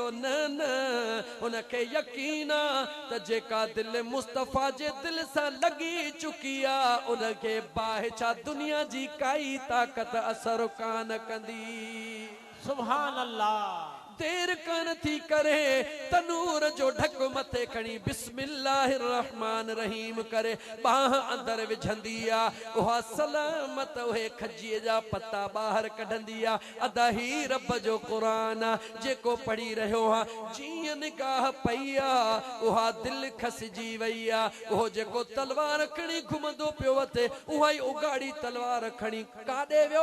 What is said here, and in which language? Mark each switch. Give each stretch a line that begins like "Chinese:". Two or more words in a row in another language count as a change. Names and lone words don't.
Sindhi: न न, हुनखे यकीन आहे त जेका दिलि मुस्तफ़ा जे दिलि सां लॻी चुकी आहे, उनखे बाहि छा दुनिया जी काई ताक़त असर कान कंदी।
Arabic: سبحان الله.
Sindhi: देर कान थी करे तनूर जो ढक मथे खणी
Arabic: بسم الله الرحمن رحيم
Sindhi: करे बाह अंदर विझंदी आहे। उहा सलामत उहे खजीअ जा पत्ता ॿाहिरि कढंदी आहे। अदा ही रब जो क़ुरान आहे जेको पढ़ी रहियो आहे। जीअं निगाह पई आहे, उहा दिलि खसिजी वई आहे। उहो जेको तलवार खणी घुमंदो पियो वठे, उहा ई उगाड़ी तलवार खणी काॾे वियो?